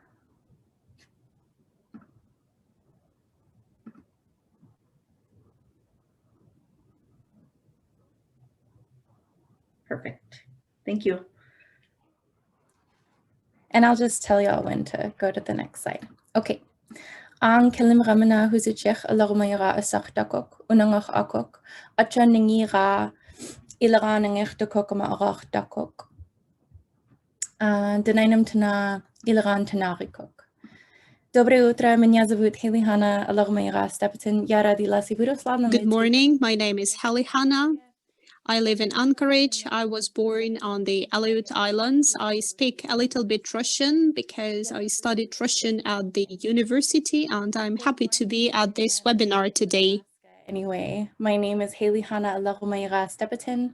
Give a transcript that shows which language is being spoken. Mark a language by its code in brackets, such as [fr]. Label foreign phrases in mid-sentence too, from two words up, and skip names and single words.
[en] Perfect. Thank you. And I'll just tell y'all when to go to the next slide. Okay. [ale] Ang kelim ramana huzichech alarmayra asach dakok unangach akok achan ningira ilaranangech dakokama arach dakok. Denainam tana ilaran tanarikok. [ru] Доброе утро, меня зовут Halihana Alarmayra Stepetin. Я родилась и выросла на [en] Good morning, my name is Halihana. I live in Anchorage. I was born on the Aleut Islands. I speak a little bit Russian because I studied Russian at the university, and I'm happy to be at this webinar today. Anyway, my name is Halihana Alarmayra Stepetin.